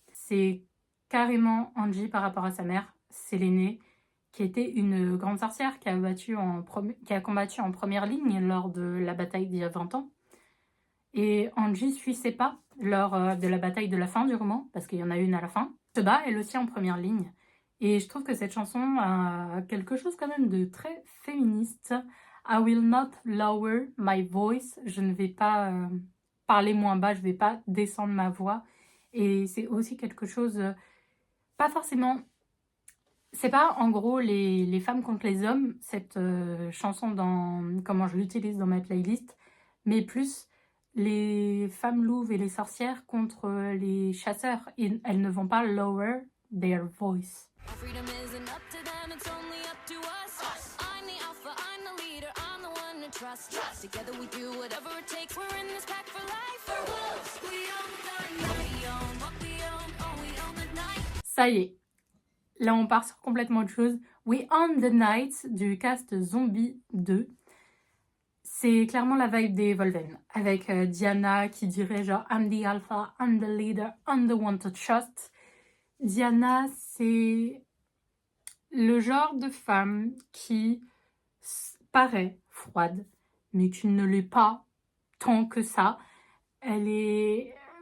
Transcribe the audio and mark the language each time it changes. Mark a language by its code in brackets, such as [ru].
[fr] C'est carrément Angie par rapport à sa mère, Sélénée, qui était une grande sorcière qui a combattu en première ligne lors de la bataille d'il y a 20 ans. Et Angie suit ses pas lors de la bataille de la fin du roman, parce qu'il y en a une à la fin. Se bat elle aussi en première ligne. Et je trouve que cette chanson a quelque chose quand même de très féministe. [en] I will not lower my voice. [fr] Je ne vais pas parler moins bas, je ne vais pas descendre ma voix. Et c'est aussi quelque chose, pas forcément... C'est pas en gros les femmes contre les hommes, cette chanson dans comment je l'utilise dans ma playlist, mais plus les femmes louves et les sorcières contre les chasseurs. Et elles ne vont pas [en] lower their voice. Freedom isn't up to them, it's only up to us. I'm the alpha, I'm the leader, I'm the one to trust. Together we do whatever it takes, we're in this pack for life. We're wolves, we own the night. We own what we own, oh we own the night. [fr] Ça y est, là on part sur complètement autre chose. We Own the Night du cast Zombie 2. C'est clairement la vibe des Volven, avec Diana qui dirait genre « [en] I'm the alpha, I'm the leader, I'm the one to trust ». [fr] Diana, c'est le genre de femme qui paraît froide, mais qui ne l'est pas tant que ça. Elle est...